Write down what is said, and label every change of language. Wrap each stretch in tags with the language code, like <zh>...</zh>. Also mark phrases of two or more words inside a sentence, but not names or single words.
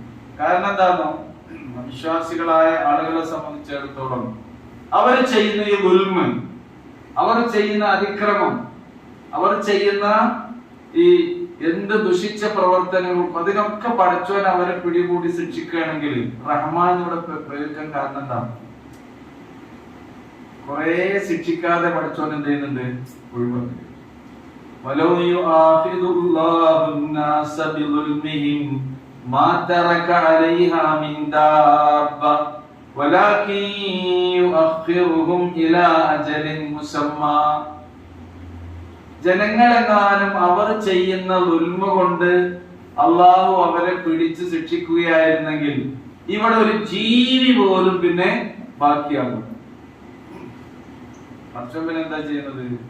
<ml>കാരണം എന്താണോ, വിശ്വാസികളായ ആളുകളെ സംബന്ധിച്ചിടത്തോളം അവർ ചെയ്യുന്ന ഈ ദുൽമ്, അവർ ചെയ്യുന്ന അതിക്രമം, അവർ ചെയ്യുന്ന ഈ എന്ത് ദുഷിച്ച പ്രവർത്തനവും അതിനൊക്കെ പടച്ചോൻ അവരെ പിടികൂടി ശിക്ഷിക്കുകയാണെങ്കിൽ റഹ്മാൻ ഇവിടെ പ്രയോഗിക്കാൻ കാരണം എന്താണ്? കുറെ ശിക്ഷിക്കാതെ പടച്ചോൻ എന്ത് ചെയ്യുന്നുണ്ട്?</ml> <ar>ഒഴിവാക്കി. ولو يؤاخذ الله الناس بظلمهم ما ترك عليها من دابة ولكن يؤخرهم إلى أجل مسمى.</ar> <ml>ജനങ്ങളെങ്ങാനും അവർ ചെയ്യുന്ന ദുൽമ കൊണ്ട് അള്ളാഹു അവരെ പിടിച്ച് ശിക്ഷിക്കുകയായിരുന്നെങ്കിൽ ഇവിടെ ഒരു ജീവി പോലും പിന്നെ ബാക്കിയാകും. പിന്നെ എന്താ ചെയ്യുന്നത്?</ml>